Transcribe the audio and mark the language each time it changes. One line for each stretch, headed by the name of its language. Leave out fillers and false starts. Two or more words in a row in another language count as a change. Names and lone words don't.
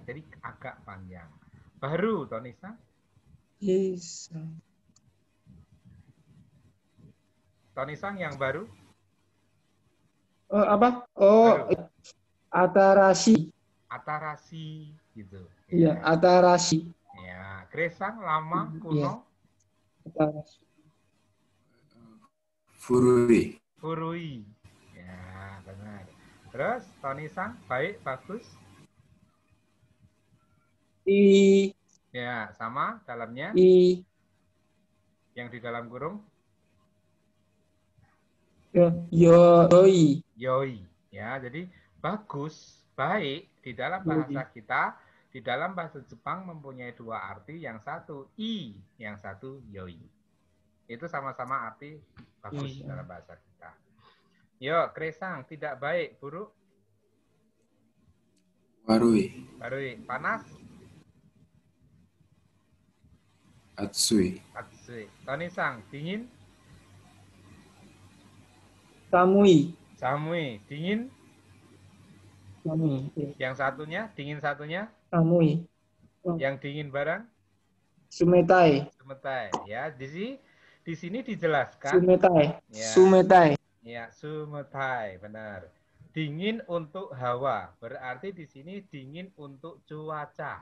Indonesian: Jadi agak panjang. Baru, Tonisa. Tonisang yang baru. Oh, apa? Oh, Baru.
Japanese: Atarashi.
Indonesian: Atarasi, gitu. Iya, Ya.
Japanese: Atarashi.
Indonesian: Ya, Kresang lama, Iya. kuno.
Japanese: Atarashi. Furui. Furui.
Indonesian: Ya, benar. Terus, Tonisang, baik, bagus.
Japanese: I.
Indonesian: Ya, sama dalamnya.
Japanese: I.
Indonesian: Yang di dalam kurung.
Japanese: Yoi. Yoi.
Indonesian: Ya, jadi bagus, baik di dalam bahasa kita, di dalam bahasa Jepang mempunyai 2 arti, yang satu i, yang satu yoi. Itu sama-sama arti bagus dalam bahasa kita. Yo, Kresang, tidak baik, buruk.
Japanese: Warui.
Indonesian: Barui, panas.
Japanese: Atsui. Atsui.
Indonesian: Tonisang, dingin.
Japanese: Samui.
Indonesian: Samui, dingin.
Japanese: Samui.
Indonesian: Yang satunya, dingin satunya.
Japanese: Samui.
Indonesian: Yang dingin barang.
Japanese: Sumetai.
Indonesian: Sumetai. Ya, di sini dijelaskan.
Japanese: Sumetai.
Indonesian: Ya.
Japanese: Sumetai.
Indonesian: Ya, sumetai, benar. Dingin untuk hawa, berarti di sini dingin untuk cuaca.